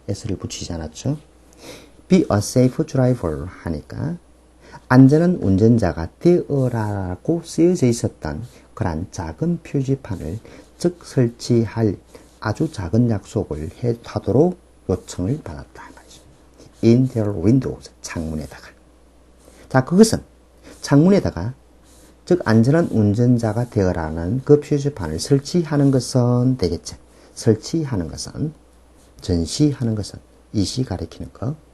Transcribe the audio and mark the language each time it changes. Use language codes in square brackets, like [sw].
[ko] s를 붙이지 않았죠. [en] Be a safe driver [ko] 하니까 안전한 운전자가 되어라고 쓰여져 있었던 그러한 작은 표지판을 즉 설치할 아주 작은 약속을 하도록 요청을 받았다. [en] In their windows, [ko] 창문에다가. 자, 그것은 창문에다가 즉 안전한 운전자가 되어라는 그 표지판을 설치하는 것은 되겠지. 설치하는 것은 전시하는 것은 이시 가리키는 거.